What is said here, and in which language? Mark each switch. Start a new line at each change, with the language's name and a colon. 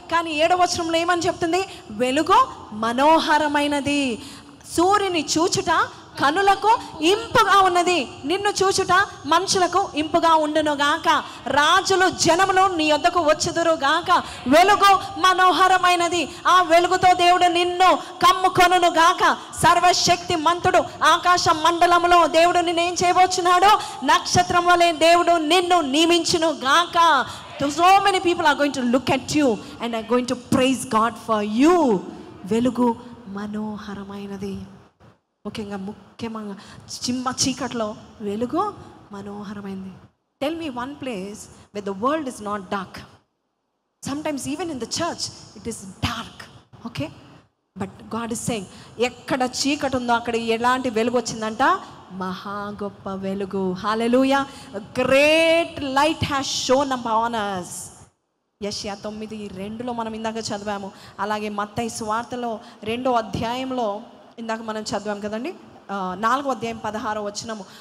Telugu: కానీ 7వ వచనంలో ఏమని చెప్తుంది? వెలుగు మనోహరమైనది, సూర్యుని చూచుట కనులకు ఇంపుగా ఉన్నది, నిన్ను చూచుట మనుషులకు ఇంపుగా ఉండును గాక, రాజులు జనములు నీ యొద్దకు వచ్చుదురు గాక. వెలుగు మనోహరమైనది, ఆ వెలుగుతో దేవుడు నిన్ను కమ్ముకొనును గాక. సర్వశక్తి మంతుడు ఆకాశ మండలములో దేవుడు నిన్నేం చేయబోచున్నాడు? నక్షత్రం వలె దేవుడు నిన్ను నియమించును గాక.
English: So many people are going to look at you and are going to praise God for you.
Telugu: వెలుగు మనోహరమైనది. ముఖ్యంగా చీకట్లో వెలుగు మనోహరమైంది.
English: Tell me one place where the world is not dark. Sometimes even in the church, it is dark. Okay? But God is saying,
Telugu: ఎక్కడ చీకటి ఉందో అక్కడ ఎలాంటి వెలుగు వచ్చిందంట? మహా గొప్ప వెలుగు. హల్లెలూయా.
English: Great light has shone upon us.
Telugu: యెషయా 9:2 మనం ఇందాక చదివాము. అలాగే మత్తయి సువార్తలో 2వ అధ్యాయంలో ఇందాక మనం చదివాం కదండి, 4వ అధ్యాయం 16వ వచనము.